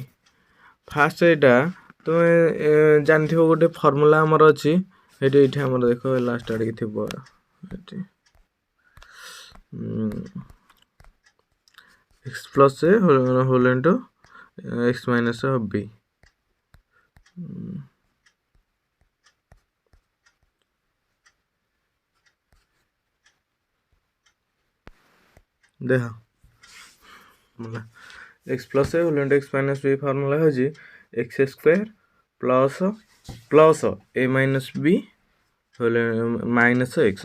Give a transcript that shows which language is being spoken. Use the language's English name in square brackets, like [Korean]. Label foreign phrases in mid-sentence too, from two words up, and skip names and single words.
[Odia] ଫାଷ୍ଟ ଏଇଟା ତୁମେ ଜାଣିଥିବ ଗୋଟେ ଫର୍ମୁଲା ଆମର ଅଛି, ଏଇଠି ଆମର ଦେଖ ଲାଷ୍ଟ ଆଡ଼ିକି ଥିବ ଏଠି [English] x plus a whole into x minus b. देख x plus a whole into x minus b formula हो x square plus plus a minus b whole minus x.